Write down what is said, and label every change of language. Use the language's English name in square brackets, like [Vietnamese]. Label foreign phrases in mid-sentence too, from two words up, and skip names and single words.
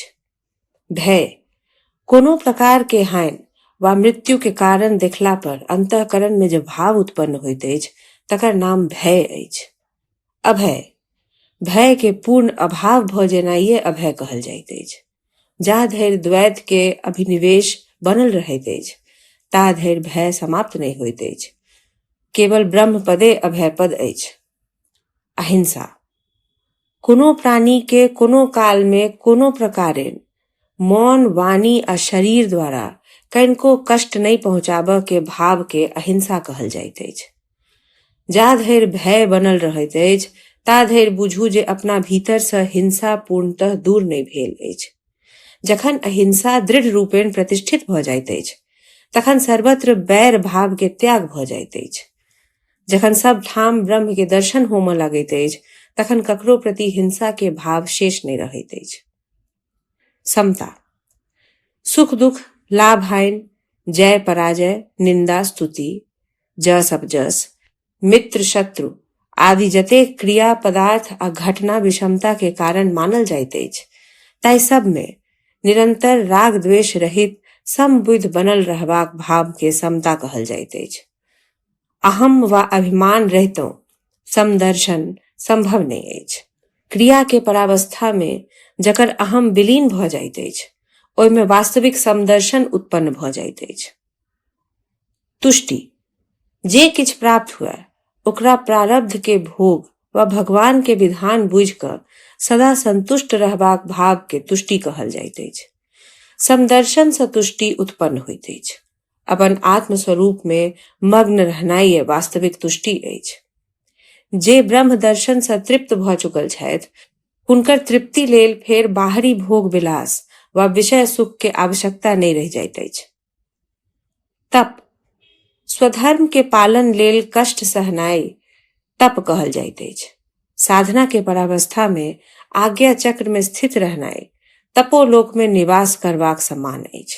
[Maithili] भय कोनो प्रकार के हानि वा मृत्यु के कारण देखला पर अंतःकरण में जे भाव उत्पन्न होइत अछि तकर नाम भय अछि। अभय भय के पूर्ण अभाव भ जेनाइये अभय कहल जाइत अछि। जा धरि द्वैत के अभिनिवेश बनल रहैत अछि ता धरि भय समाप्त नहीं होइत अछि। केवल ब्रह्म पदे अभय पद अछि। अहिंसा कोनो प्राणी के कोनो काल में कोनो प्रकारे मौन वाणी आ शरीर द्वारा कनिको कष्ट नहीं पहुंचाबऽ के भाव के अहिंसा कहल जाइत अछि। जा धरि भय बनल रहैत अछि ता धरि बुझू जे अपना भीतर सँ हिंसा पूर्णतः दूर नहीं भेल अछि। जखन अहिंसा दृढ़ रूपेण प्रतिष्ठित भ जाइत अछि तखन सर्वत्र बैर भाव के त्याग भ जाइत अछि। जखन सब ठाम ब्रह्म के दर्शन होमय लगैत अछि तखन ककरो प्रति हिंसा के भाव शेष नहीं रहैत अछि। समता सुख दुख लाभ हानि जय पराजय निंदा स्तुति जस अपजस मित्र शत्रु आदि जतेक क्रिया पदार्थ आ घटना विषमता के कारण मानल जाइत अछि ताहि सब में निरंतर राग द्वेष रहित समबुद्धि बनल रहबाक भाव के समता कहल जाइत अछि। अहम वा अभिमान रहितो समदर्शन संभव नहीं अछि। क्रिया के परावस्था में जकर अहम विलीन भ जाइत अछि ओहि में वास्तविक समदर्शन उत्पन्न भ जाइत अछि। तुष्टि जे किछ प्राप्त हुए ओकरा प्रारब्ध के भोग व भगवान के विधान बुझ क सदा संतुष्ट रहबाक भाव के तुष्टि कहल जाइत अछि। समदर्शन सँ तुष्टि उत्पन्न होइत अछि। अपन आत्म स्वरूप में मग्न रहनाइ वास्तविक तुष्टि अछि। जे ब्रह्म दर्शन सँ तृप्त भ चुकल छथि हुनकर तृप्ति लेल फेर बाहरी भोग विलास वा विषय सुख के आवश्यकता नहीं रहि जाइत अछि। तप स्वधर्म के पालन लेल कष्ट सहनाइ तप कहल जाइत अछि। साधना के परावस्था में आज्ञा चक्र में स्थित रहनाइ तपोलोक में निवास करबाक समान अछि।